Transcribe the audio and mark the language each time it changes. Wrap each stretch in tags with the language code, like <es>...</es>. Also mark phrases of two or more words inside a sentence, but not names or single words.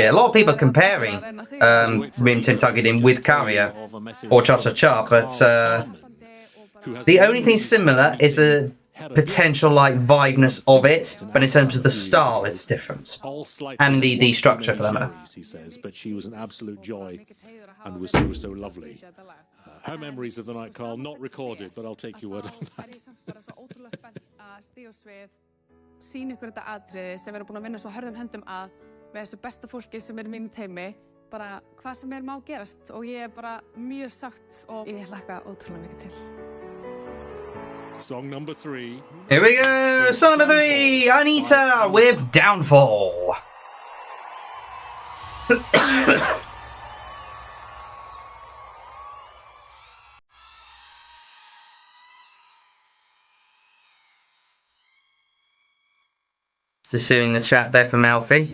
<en>A lot of people are comparing Rim Tim Tuggetin with Karja or Cha Cha Cha, but the only thing similar is the potential like vibeness of it, but in terms of the style, it's different, and indeed the structure for that matter. He says, but she was an absolute joy and was so lovely. Her memories of the night, Carl, not recorded, but I'll take your word on that.</en> <is>Sýna ykkur þetta atriði sem við erum búin að vinna svo hörðum höndum að með þessu besta fólki sem er í mínu teimi, bara hvað sem má gerast, og ég bara mjög sátt og ég hlakka ótrúlega mikið til.</is> <en>Song number 3. Here we go, song number 3, Anita with Downfall. Just seeing the chat there from Alfie.</en>